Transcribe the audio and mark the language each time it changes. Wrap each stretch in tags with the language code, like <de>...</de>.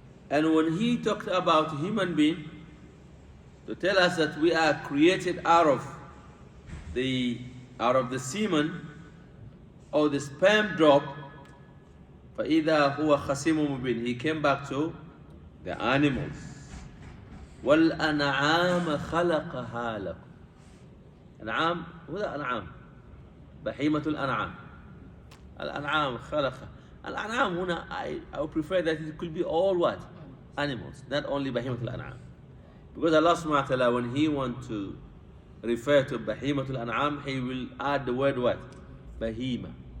<en>And when he talked about human being, to tell us that we are created out of the semen or the sperm drop, فَإِذَا هُوَ خَصِيمٌ مُبِينٌ. He came back to the animals.</en> <ar>وَالْأَنْعَامَ خَلَقَهَا لَكُمْ. أنعام ولا أنعام؟ بهيمة الأنعام. الأنعام خلقها.</ar> <en>الأنعام هنا I would prefer that it could be all what? Animals, not only بهيمة الأنعام. Because Allah subhanahu wa ta'ala, when He wants to refer to بهيمة الأنعام, He will add the word what? Bahima.</en>